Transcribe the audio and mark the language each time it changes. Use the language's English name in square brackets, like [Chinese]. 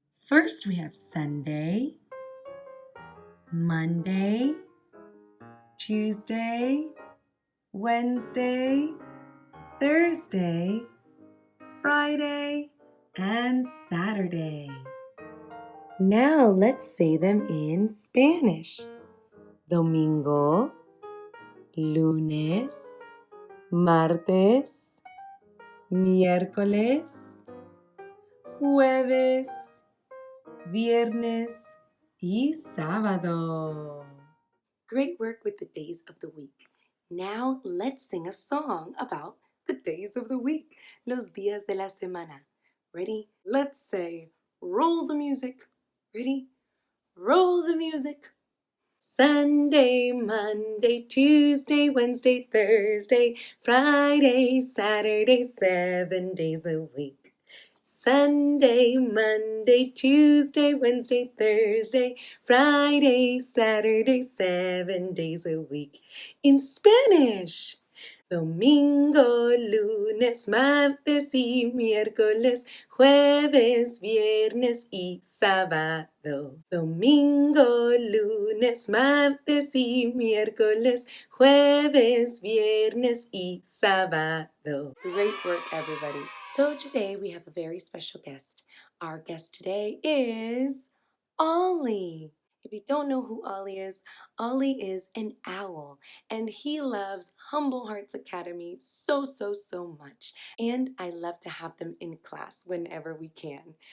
[English] First, we have Sunday, Monday, Tuesday, Wednesday, Thursday, Friday, and Saturday. Now let's say them in Spanish. [Spanish] Domingo, lunes, martes, miércoles, jueves, viernes y sábado. [English] Great work with the days of the week. Now let's sing a song about the days of the week, [Spanish] los días de la semana. [English] Ready? Let's say, roll the music. Ready? Roll the music. Sunday, Monday, Tuesday, Wednesday, Thursday, Friday, Saturday, 7 days a week. Sunday, Monday, Tuesday, Wednesday, Thursday, Friday, Saturday, 7 days a week. In Spanish. [Spanish] Domingo, lunes, martes y miércoles, jueves, viernes y sábado. Domingo, lunes, martes y miércoles, jueves, viernes y sábado. [English] Great work, everybody. So today we have a very special guest. Our guest today is Ollie. If you don't know who Ollie is an owl, and he loves Humble Hearts Academy so much. And I love to have them in class whenever we can.